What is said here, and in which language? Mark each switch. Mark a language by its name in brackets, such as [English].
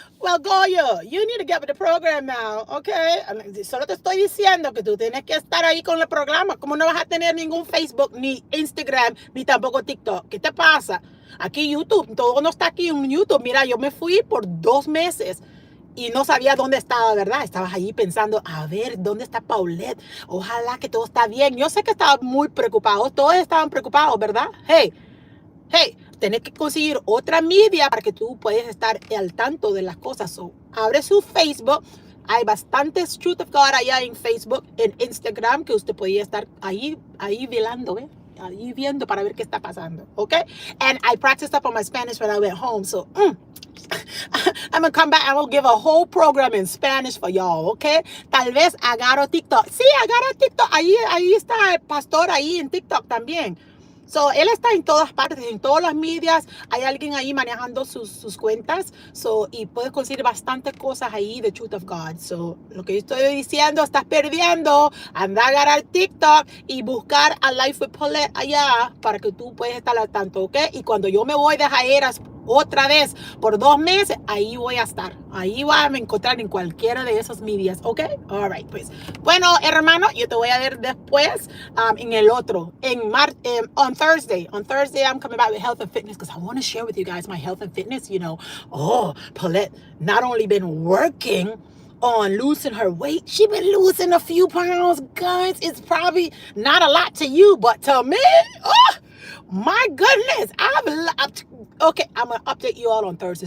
[English] Well, Goyo, you need to get with the program now, okay? [Spanish] Solo te estoy diciendo que tú tienes que estar ahí con el programa. ¿Cómo no vas a tener ningún Facebook, ni Instagram, ni tampoco TikTok? ¿Qué te pasa? Aquí YouTube, todo no está aquí en YouTube. Mira, yo me fui por 2 meses y no sabía dónde estaba, ¿verdad? Estabas allí pensando, a ver, ¿dónde está Paulette? Ojalá que todo está bien. Yo sé que estaban muy preocupados. Todos estaban preocupados, ¿verdad? Hey, tenés que conseguir otra media para que tú puedas estar al tanto de las cosas. So, abre su Facebook. Hay bastantes Truth of God allá en Facebook, en Instagram, que usted podía estar ahí velando, ¿eh? Ahí viendo para ver qué está pasando, okay? [English] And I practiced up on my Spanish when I went home, so I'm gonna come back and we'll give a whole program in Spanish for y'all, okay? [Spanish] Tal vez agarro TikTok. Sí, agarro TikTok. Ahí está el pastor ahí en TikTok también. So, él está en todas partes, en todas las medias. Hay alguien ahí manejando sus cuentas. So, y puedes conseguir bastantes cosas ahí de Truth of God. So, lo que yo estoy diciendo, estás perdiendo. Anda a agarrar TikTok y buscar a Life with Paulette allá para que tú puedas estar al tanto, ¿ok? Y cuando yo me voy de hiatus otra vez por 2 meses, ahí voy a estar. Ahí va a me encontrar en cualquiera de esos medias, ¿ok? [English] All right, [Spanish] pues. Bueno, hermano, yo te voy a ver después en el otro, [English] on Thursday. On Thursday, I'm coming back with health and fitness because I want to share with you guys my health and fitness. You know, Paulette not only been working on losing her weight, she been losing a few pounds, guys. It's probably not a lot to you, but to me, oh, my goodness, okay, I'm gonna update you all on Thursday.